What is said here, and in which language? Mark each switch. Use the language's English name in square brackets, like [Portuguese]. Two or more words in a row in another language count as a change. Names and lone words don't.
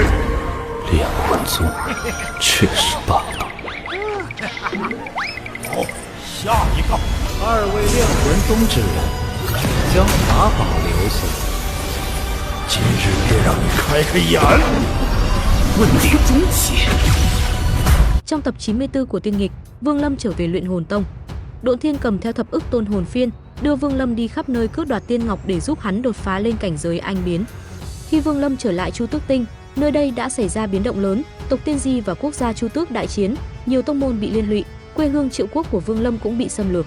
[Chinese] 炼魂宗确实霸道。好，下一个。二位炼魂宗之人，将法宝留下。今日也让你开开眼。问鼎终结。 [Vietnamese] Trong tập 94 của Tiên Nghịch, Vương Lâm trở về Luyện Hồn Tông. Độn Thiên cầm theo thập ức tôn hồn phiên, đưa Vương Lâm đi khắp nơi cướp đoạt tiên ngọc để giúp hắn đột phá lên cảnh giới anh biến. Khi Vương Lâm trở lại Chu Tước Tinh, nơi đây đã xảy ra biến động lớn, tộc Tiên Di và quốc gia Chu Tước đại chiến, nhiều tông môn bị liên lụy, quê hương Triệu Quốc của Vương Lâm cũng bị xâm lược.